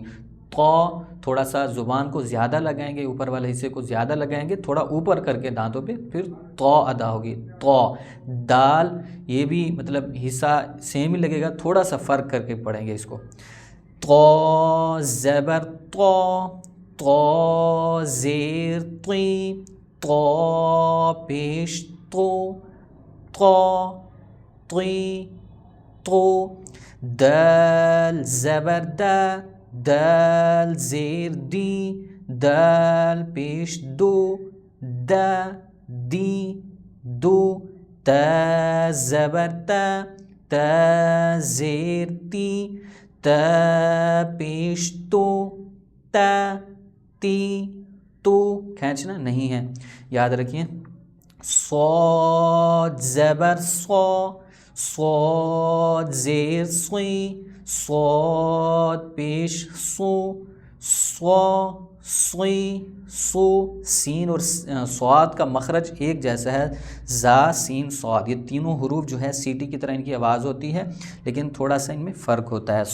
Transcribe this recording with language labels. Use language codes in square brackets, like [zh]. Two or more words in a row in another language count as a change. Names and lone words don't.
[ur] تو تھوڑا سا زبان کو زیادہ لگائیں گے، اوپر والے حصے کو زیادہ لگائیں گے، تھوڑا اوپر کر کے دانتوں پہ، پھر تو ادا ہوگی۔ تو دال یہ بھی مطلب حصہ سیم ہی لگے گا، تھوڑا سا فرق کر کے پڑھیں گے اس کو۔ تو زبر تو زیر تی، تو پیش تو تی تو، دال زبر دال زیر دی، دال پیش دو، دی دو، تا زبر تا زیر تی، تا پیش تو، تی تو کھینچنا نہیں ہے، یاد رکھیے۔ صاد زبر صاد زیر سی، صاد پیش سو، سو، سین اور صاد کا مخرج ایک جیسا ہے، زا سین صاد، یہ تینوں حروف جو ہے سیٹی کی طرح ان کی آواز ہوتی ہے، لیکن تھوڑا سا ان میں فرق ہوتا ہے۔